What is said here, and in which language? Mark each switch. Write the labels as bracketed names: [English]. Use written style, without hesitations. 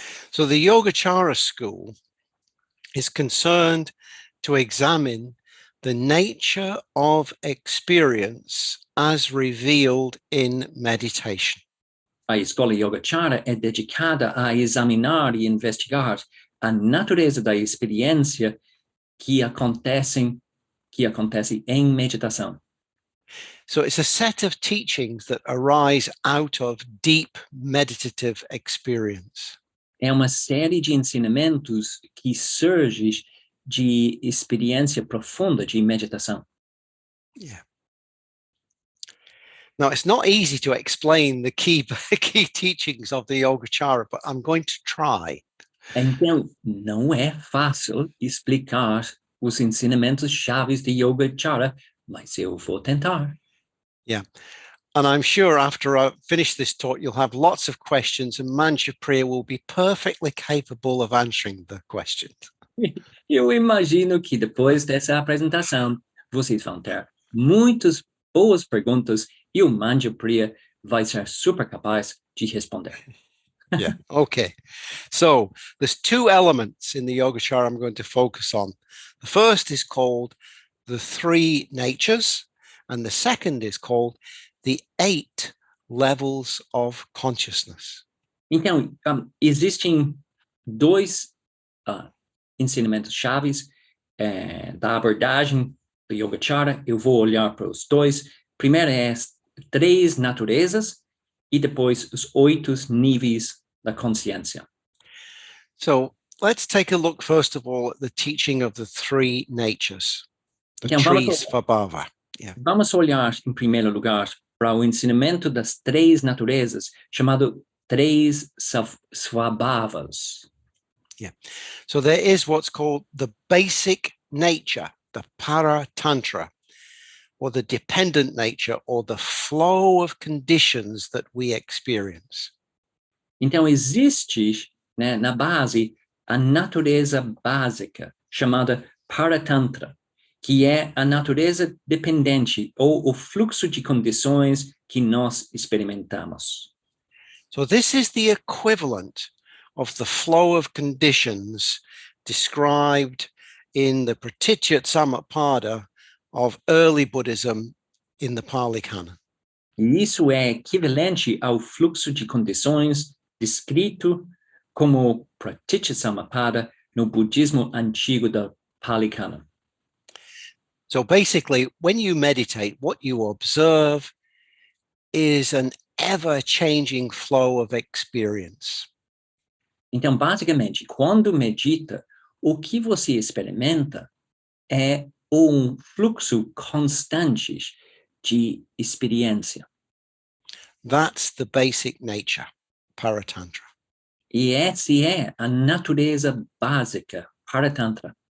[English] So the Yogacara school is concerned to examine the nature of experience as revealed in meditation. [Portuguese] A escola Yogacara é dedicada a examinar e investigar a natureza da experiência que acontece em meditação. [English] So it's a set of teachings that arise out of deep meditative experience. [Portuguese] É uma série de ensinamentos que surgem de experiência profunda de meditação. [English] Yeah. Now, it's not easy to explain the key teachings of the Yogacara, but I'm going to try. [Portuguese] Então, não é fácil explicar os ensinamentos chaves de Yogacara, mas eu vou tentar. [English] Yeah. And I'm sure after I finish this talk, you'll have lots of questions and Manja Priya will be perfectly capable of answering the questions. [Portuguese] Eu imagino que depois dessa apresentação, vocês vão ter muitas boas perguntas e o Manja Priya vai ser super capaz de responder. [English] Yeah, okay. So there's two elements in the Yogacara I'm going to focus on. The first is called the three natures, and the second is called the 8 levels of consciousness. [Portuguese] Então, existem dois ensinamentos chaves da abordagem do Yogacara. Eu vou olhar para os dois. Primeiro é as 3 naturezas e depois os 8 níveis da consciência. [English] So let's take a look first of all at the teaching of the 3 natures, the [Portuguese] Então, [English] trees Svabhava. Yeah. [Portuguese] Vamos olhar em primeiro lugar para o ensinamento das 3 naturezas, chamado 3 Svabhavas. [English] Yeah. So there is what's called the basic nature, the Paratantra, or the dependent nature, or the flow of conditions that we experience. [Portuguese] Então, existe, né, na base a natureza básica, chamada Paratantra, que é a natureza dependente ou o fluxo de condições que nós experimentamos. [English] So this is the equivalent of the flow of conditions described in the Pratichyat Samappada of early Buddhism in the Pali Canon. [Portuguese] E isso é equivalente ao fluxo de condições descrito como Pratichyat Samappada no budismo antigo da Pali Canon. [English] So basically, when you meditate, what you observe is an ever-changing flow of experience. [Portuguese] Então, basicamente, quando medita, o que você experimenta é um fluxo constante de experiência. [English] That's the basic nature, Paratantra. [Portuguese] E essa é a natureza básica, Paratantra.